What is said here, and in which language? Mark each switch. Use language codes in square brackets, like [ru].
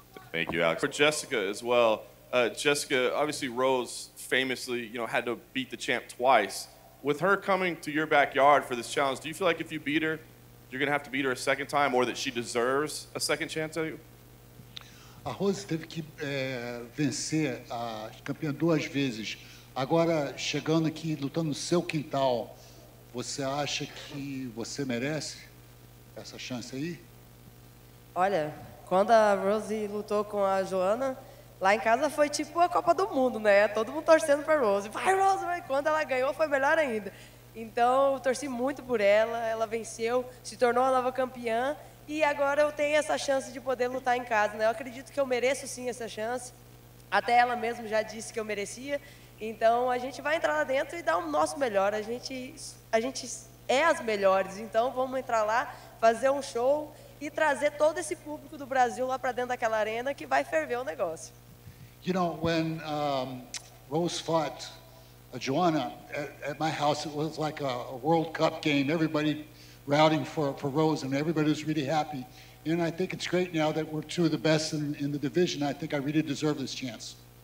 [en] Thank you, Alex. For Jessica as well. Jessica, obviously Rose famously, you know, had to beat the champ twice. With her coming to your backyard for this challenge, do you feel like if you beat her, you're going to have to beat her a second time, or that she deserves a second chance at you? [pt] A Rose teve que vencer a campeã 2 vezes. Agora, chegando aqui, lutando no seu quintal, você acha que você merece essa chance aí? Olha, quando a Rose lutou com a Joana, lá em casa foi tipo a Copa do Mundo, né? Todo mundo torcendo para Rose. Vai, Rose, vai! Quando ela ganhou, foi melhor ainda. Então, eu torci muito por ela venceu, se tornou a nova campeã, e agora eu tenho essa chance de poder lutar em casa, né? Eu acredito que eu mereço sim essa chance. Até ela mesma já disse que eu merecia. Então, a gente vai entrar lá dentro e dar o nosso melhor. A gente é as melhores, então vamos entrar lá, fazer um show e trazer todo esse público do Brasil lá para dentro daquela arena que vai ferver o negócio. [en] You know, when Rose fought Joanna at my house, it was like a World Cup game. Everybody rooting for Rose, and everybody was really happy. And I think it's great now that we're 2 of the best in the division. I think I really deserve this chance.